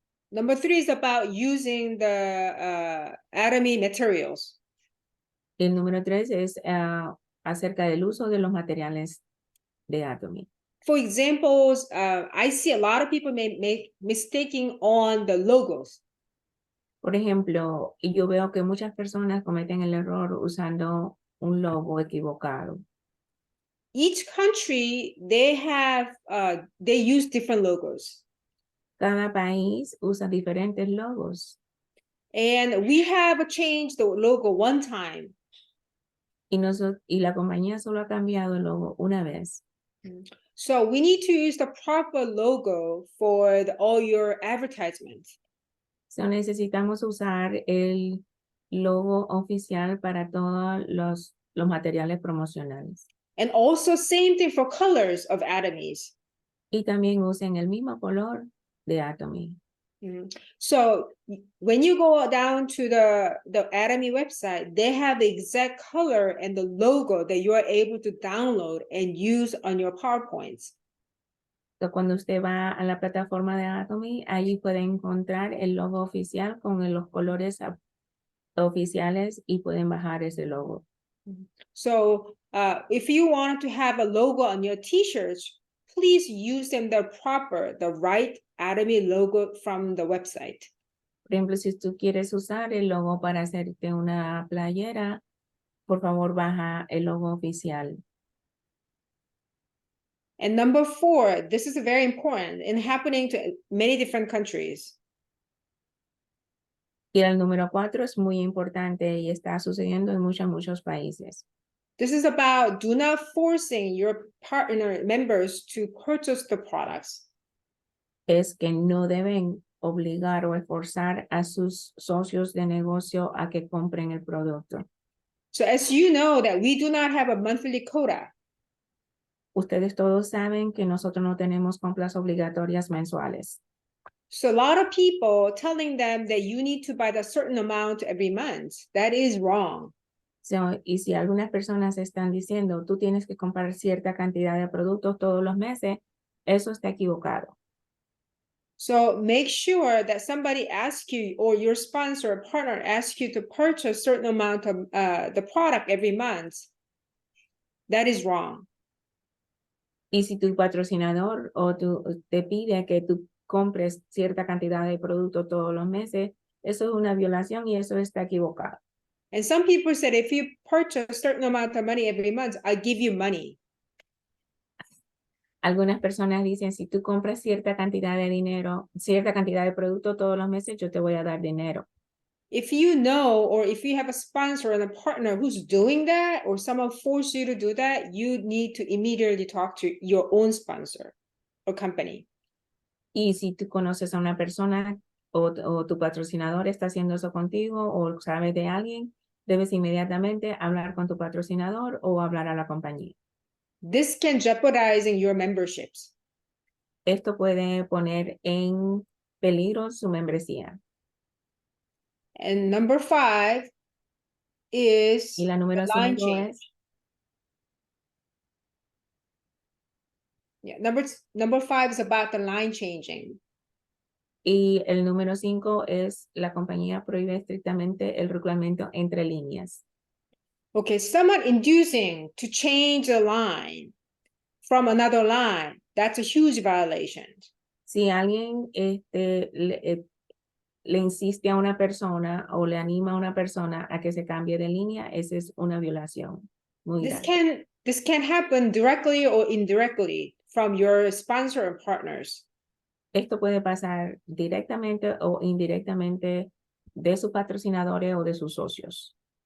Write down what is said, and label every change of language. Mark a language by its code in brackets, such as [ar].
[en] number 3 is about using the Atomy materials. [es] el número 3 es acerca del uso de los materiales de Atomy. [en] For examples, I see a lot of people make mistaking on the logos. [es] Por ejemplo, yo veo que muchas personas cometen el error usando un logo equivocado. [en] Each country, they use different logos. [es] Cada país usa diferentes logos [en] And we have changed the logo one time. [es] y la compañía solo ha cambiado el logo una vez. [en] So we need to use the proper logo for all your advertisements. [es] So necesitamos usar el logo oficial para todos los materiales promocionales. [en] And also same thing for colors of Atomies. [es] Y también usen el mismo color de Atomy. [en] So when you go down to the Atomy website, they have the exact color and the logo that you are able to download and use on your PowerPoints. [es] So, cuando usted va a la plataforma de Atomy, allí puede encontrar el logo oficial con los colores oficiales y pueden bajar ese logo. [en] So if you want to have a logo on your t-shirts, please use them the right Atomy logo from the website. [es] Por ejemplo, si tú quieres usar el logo para hacerte una playera, por favor baja el logo oficial. [en] And number 4, this is very important and happening to many different countries. [es] Y el número 4 es muy importante y está sucediendo en muchos países. [en] This is about do not forcing your partner members to purchase the products. [es] Es que no deben obligar o esforzar a sus socios de negocio a que compren el producto. [en] So as you know that we do not have a monthly quota. [es] Ustedes todos saben que nosotros no tenemos compras obligatorias mensuales. [en] So a lot of people telling them that you need to buy a certain amount every month. That is wrong. [es] So, y si algunas personas están diciendo, tú tienes que comprar cierta cantidad de productos todos los meses, eso está equivocado. [en] So make sure that somebody asks you or your sponsor or partner asks you to purchase a certain amount of the product every month. That is wrong. [es] Y si tu patrocinador o te pide que tú compres cierta cantidad de productos todos los meses, eso es una violación y eso está equivocado. [en] And some people said, if you purchase a certain amount of money every month, I'll give you money. [es] Algunas personas dicen, si tú compras cierta cantidad de dinero, cierta cantidad de productos todos los meses, yo te voy a dar dinero. [en] If you know, or if you have a sponsor and a partner who's doing that, or someone forced you to do that, you need to immediately talk to your own sponsor or company. [es] Y si tú conoces a una persona o tu patrocinador está haciendo eso contigo o sabes de alguien, debes inmediatamente hablar con tu patrocinador o hablar a la compañía. [en] This can jeopardizing your memberships. [es] Esto puede poner en peligro su membresía. [en] And number 5 is [es] Y la número [en] the line [es] 5 [en] change. [es] es, [en] Yeah, number 5 is about the line changing. [es] y el número 5 es la compañía prohíbe estrictamente el reglamento entre líneas. [en] Okay, someone inducing to change the line from another line, that's a huge violation. [es] Si alguien le insiste a una persona o le anima a una persona a que se cambie de línea, esa es una violación muy grande. [en] This can happen directly or indirectly from your sponsor and partners. [es] Esto puede pasar directamente o indirectamente de sus patrocinadores o de sus socios.